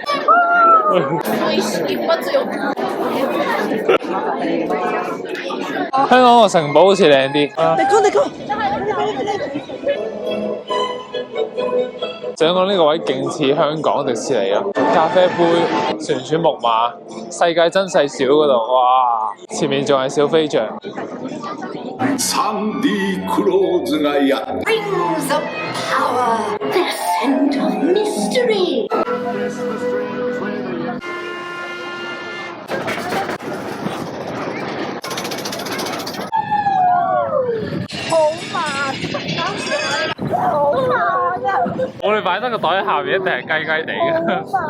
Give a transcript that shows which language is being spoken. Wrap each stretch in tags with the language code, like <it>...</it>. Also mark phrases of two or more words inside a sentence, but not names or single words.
<yue>香港個城堡好似靚啲。你講。想講呢個位勁似香港迪士尼咯，咖啡杯、旋轉木馬、世界真細小嗰度，哇！前面仲係小飛象。</yue> <ja>サンディクローズがやって</ja> <en>Rings of power, the scent of mystery.</en> <yue>我哋擺得個袋下面一定係雞雞地嘅。</yue>